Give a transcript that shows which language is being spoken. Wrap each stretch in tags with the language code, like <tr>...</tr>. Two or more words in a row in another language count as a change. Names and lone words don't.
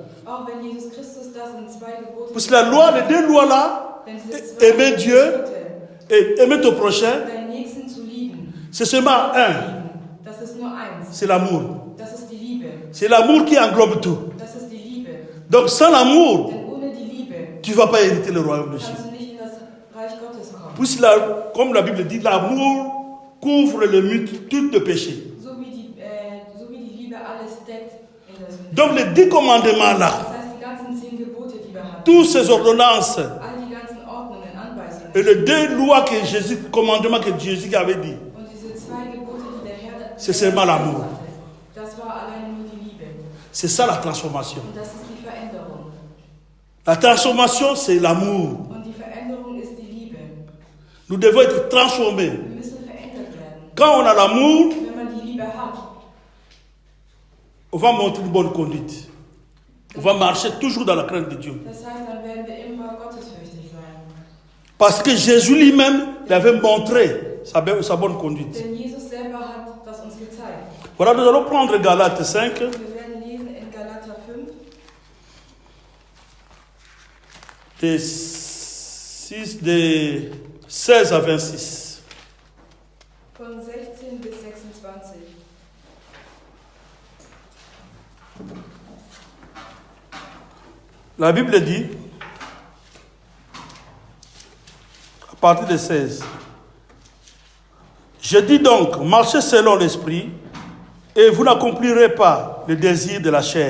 <fr>Parce que la loi, les deux lois là, aimer Dieu et aimer ton prochain, c'est seulement un. C'est l'amour. C'est l'amour qui englobe tout. Donc sans l'amour,</fr> <de>Denn ohne die Liebe</de> <fr>tu ne vas pas hériter le royaume de Dieu.</fr> <de>kannst du nicht in das Reich Gottes kommen.</de> <fr>Puisque, comme la Bible dit, l'amour couvre le multitude de péchés.</fr> <de>So wie die Liebe alles deckt in der Sünde.</de> <fr>Donc les 10 commandements là,</fr> <de>Das heißt, die ganzen 10 Gebote, die wir haben,</de> <fr>toutes ces ordonnances</fr> <de>all die ganzen Ordnungen, Anweisungen</de> <fr>et les 2 lois que Jésus, commandements que Jésus avait dit,</fr> <de>und diese 2 Gebote, die der Herr</de> <fr>c'est seulement l'amour.</fr> <de>hatte, das war alleine nur die Liebe.</de> <fr>C'est ça la transformation.</fr> <de>Und das ist die Veränderung.</de> <fr>La transformation, c'est l'amour.</fr> <de>Und die Veränderung ist die Liebe.</de> <fr>Nous devons être transformés.</fr> <de>Wir müssen verändert werden.</de> <fr>Quand on a l'amour,</fr> <de>Wenn man die Liebe hat,</de> <fr>on va montrer une bonne conduite. On va marcher toujours dans la crainte de Dieu.</fr> <de>das heißt, dann werden wir immer gottesfürchtig sein.</de> <fr>Parce que Jésus lui-même, il avait montré sa bonne conduite.</fr> <de>Denn Jesus selber hat das uns gezeigt.</de> <fr>Voilà, nous allons prendre Galates 5,</fr> <de>Wir werden lesen in Galater 5,</de> <fr>de 16 à 26.</fr> <de>von 16 bis 26.</de> <fr>La Bible dit, à partir de 16, je dis donc, marchez selon l'esprit, et vous n'accomplirez pas le désir de la chair.</fr>